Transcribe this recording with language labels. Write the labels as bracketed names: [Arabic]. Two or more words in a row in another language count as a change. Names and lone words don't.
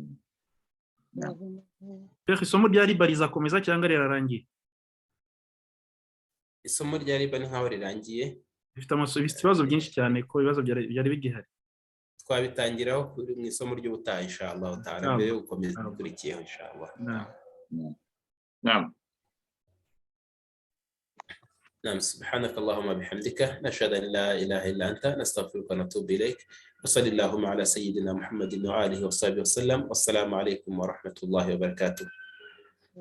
[Kinyarwanda] Isomo rya riba rizakomeza cyangwa rirarangiye? Isomo rya riba ni nkaho rirangiye. Bifite ibibazo byinshi cyane, ko ibibazo byari bigihari. Twabitangiraho mu isomo ry'ubutaha [Arabic] إن شاء الله تعالى, [Kinyarwanda] mbere yo gukomeza gukurikiyeho inshallah. [Arabic] نعم. سبحانك اللهم بحمدك نشهد أن لا إله إلا أنت نستغفرك ونتوب إليك، وصلى اللهم على سيدنا محمد وآله وصحبه وسلم، والسلام عليكم ورحمة الله وبركاته.